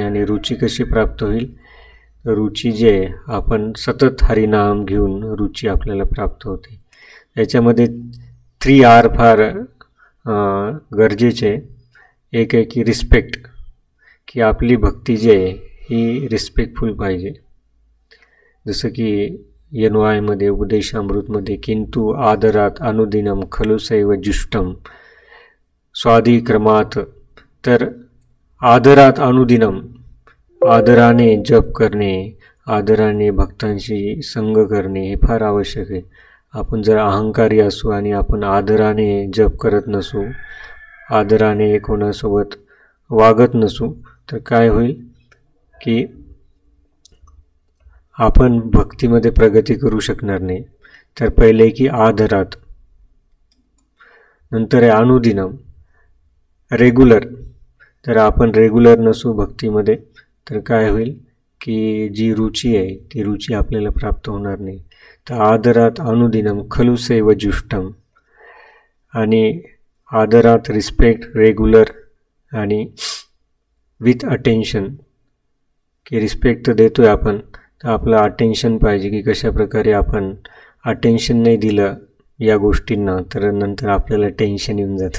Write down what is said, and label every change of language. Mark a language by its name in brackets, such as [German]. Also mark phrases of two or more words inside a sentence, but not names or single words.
[Marathi] आणि रुची कशी प्राप्त होईल, रुची जे आपण सतत हरिनाम घेऊन रुची आपल्याला प्राप्त होते. याच्यामध्ये 3R फार गरजेचे. एक आहे की रिस्पेक्ट, की आपली भक्ती जी आहे ही रिस्पेक्टफुल पाहिजे. जसं की NYमध्ये उपदेशामृतमध्ये [Sanskrit] किंतु आदरात अनुदिनम खलु सैव जुष्टम स्वाधिक्रमात. [Marathi] तर [Sanskrit] आदरात अनुदिनम, [Marathi] आदराने जप करणे, आदराने भक्तांशी संग करणे हे फार आवश्यक आहे. आपण जर अहंकारी असू आणि आपण आदराने जप करत नसू, आदराने कोणासोबत वागत नसू, तर काय होईल की आपण भक्तीमध्ये प्रगती करू शकणार नाही. तर पहिले की आदरात, नंतर आहे अनुदिनम, रेग्युलर. तर आपण रेग्युलर नसू भक्तीमध्ये तर काय होईल की जी रुची आहे ती रुची आपल्याला प्राप्त होणार नाही. [Sanskrit] तर आदरात अनुदिनम खलु सैव जुष्टम, [Marathi] आणि आदरात [English] respect, regular [Marathi] आणि [English] with attention, [Marathi] की रिस्पेक्ट तर देतो आहे आपण, तर आपलं अटेन्शन पाहिजे की कशा प्रकारे आपण अटेन्शन नाही दिलं या गोष्टींना तर नंतर आपल्याला टेन्शन येऊन जातं.